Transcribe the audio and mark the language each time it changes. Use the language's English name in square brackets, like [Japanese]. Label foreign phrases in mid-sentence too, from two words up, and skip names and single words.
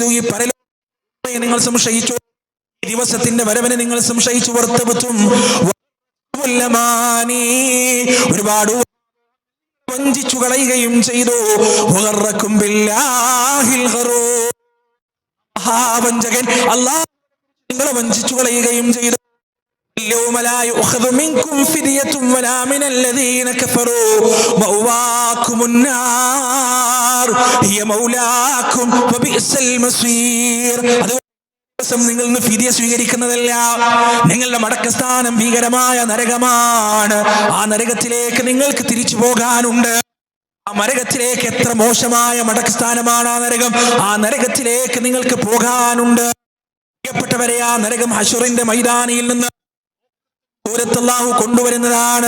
[Malayalam] ഈ പരലോകത്തെ നിങ്ങൾ സംശയിച്ചു, ഈ ദിവസത്തിന്റെ വരവിനെ നിങ്ങൾ സംശയിച്ചു. ഒരുപാട് വഞ്ചിച്ചു കളയുകയും ചെയ്തു. വഞ്ചകൻ അല്ലാഹു നിങ്ങളെ വഞ്ചിച്ചു കളയുകയും ചെയ്തു. [Arabic] اليوم لا يؤخذ منكم فدية ولا من الذين كفروا مأواكم النار هي مولاكم وبئس المصير. [Malayalam] നിങ്ങൾ ഫിദിയ സ്വീകരിക്കുന്നതല്ല, നിങ്ങളുടെ മടക്കസ്ഥാനം ഭീകരമായ നരകമാണ്. ആ നരകത്തിലേക്ക് നിങ്ങൾക്ക് തിരിച്ചു പോകാനുണ്ട്. ആ നരകത്തിലേക്ക് എത്ര മോശമായ മടക്കസ്ഥാനമാണ് ആ നരകം. ആ നരകത്തിലേക്ക് നിങ്ങൾക്ക് പോകാനുണ്ട്. പ്രിയപ്പെട്ടവരെ, ആ നരകം ഹശറിന്റെ മൈതാനിയിൽ നിന്ന് അല്ലാഹു കൊണ്ടുവരുന്നതാണ്.